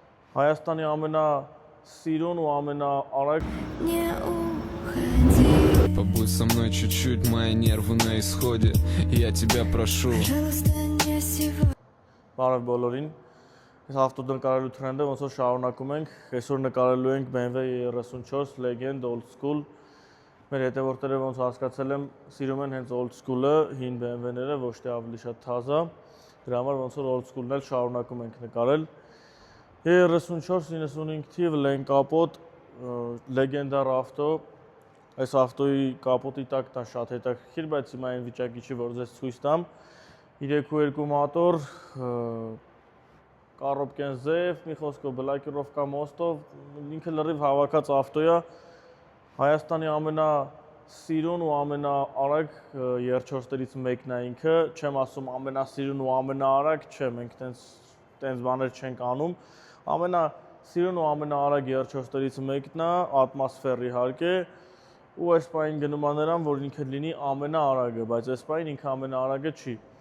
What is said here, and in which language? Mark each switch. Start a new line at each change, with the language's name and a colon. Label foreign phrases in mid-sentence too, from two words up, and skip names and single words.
Armenian: Հայաստանի ամենասիրուն ու ամենաարագ
Russian: Побудь со мной чуть-чуть, мои нервы на исходе. Я тебя прошу.
Armenian: Բարև բոլորին։ Այս ավտոնկարելու թրենդը ոնց որ շարունակում ենք։ Այսօր նկարելու ենք BMW 34 Legend
English: Old School։
Armenian: Մեր հետևորդները ոնց հասկացել եմ, սիրում են հենց
English: old school-
Armenian: ը, հին BMW-ները, ոչ թե ավելի շատ թազա։ Դրա համար ոնց որ old school-ն էլ շարունակում ենք նկարել։ 34-95 թիվ լեն կապոտ, լեգենդար ավտո։ Այս ավտոյի կապոտի տակ դա շատ հետաքրքիր, բայց հիմա այն վիճակի չի, որ ձեզ ցույց տամ։ 3.2 մոտոր, Կառոպկեն ձև, մի խոսքով բլոկիրովկա մոստով, ինքը լրիվ հավաքած ավտո է։ Հայաստանի ամենասիրուն ու ամենաարագ երթչորսներից մեկն է ինքը, չեմ ասում ամենասիրուն ու ամենաարագ, չէ, մենք տենց բաներ չենք անում։ Ամենասիրուն ու ամենաարագ երթչորսներից մեկն է, ատմոսֆեր իհարկե, ու այս պահին գնում է նրան, որ ինքը լինի ամենաարագը, բայց այս պահին ինքը ամենաարագը չի։